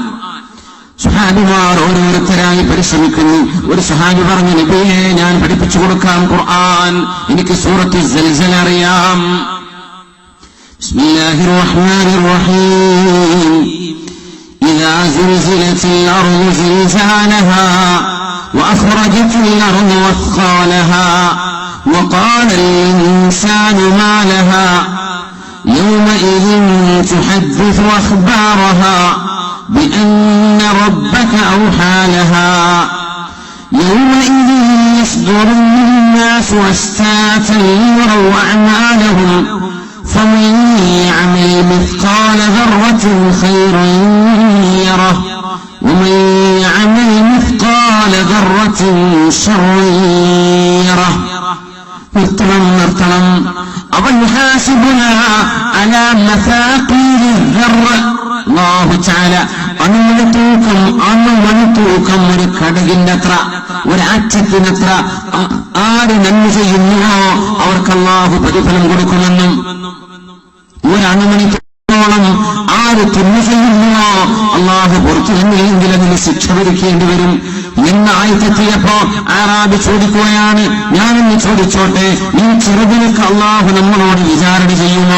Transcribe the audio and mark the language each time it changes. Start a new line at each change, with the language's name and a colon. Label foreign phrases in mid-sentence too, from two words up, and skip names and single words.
Malayalam: സ്വഹാബിമാർ ഓരോരുത്തരായി പരിശ്രമിക്കുന്നു. ഒരു സ്വഹാബി പറഞ്ഞു, നബിയെ ഞാൻ പഠിപ്പിച്ചു കൊടുക്കാം ഖുർആൻ, എനിക്ക് സൂറത്തുൽ സൽസല അറിയാം.
Arabic: بسم الله الرحمن الرحيم. إذا زلزلت الأرض زلزالها وأخرجت الأرض أثقالها وقال الإنسان ما لها يومئذ تحدث أخبارها بأن ربك أوحى لها يومئذ يصدر الناس أشتاتا ليروا أعمالهم فمن يعمل مثقال ذرة خيرا يره ومن يعمل مثقال ذرة شرا يره. നിർത്തണം. أو يحاسبنا على مثاقيل ذرة.
Malayalam: അല്ലാഹു തആല അണുമണിത്തൂക്കം ഒരു കടുകിന്റെ അത്ര, ഒരാറ്റത്തിനത്ര ആര് നന്മ ചെയ്യുന്നുവോ അവർക്ക് അല്ലാഹു പ്രതിഫലം കൊടുക്കുമെന്നും, ഒരണുമണിത്തോളം ആര് തിന്മ ചെയ്യുന്നുവോ അല്ലാഹു പുറത്തു തന്നില്ലെങ്കിൽ അതിന് ശിക്ഷ വരിക്കേണ്ടി വരും എന്ന ആയത്തെത്തിയപ്പോ ആറാബി ചോദിക്കുകയാണ്, ഞാനൊന്ന് ചോദിച്ചോട്ടെ, ഈ ചെറുതിനൊക്കെ അല്ലാഹു നമ്മളോട് വിചാരണ ചെയ്യുമോ?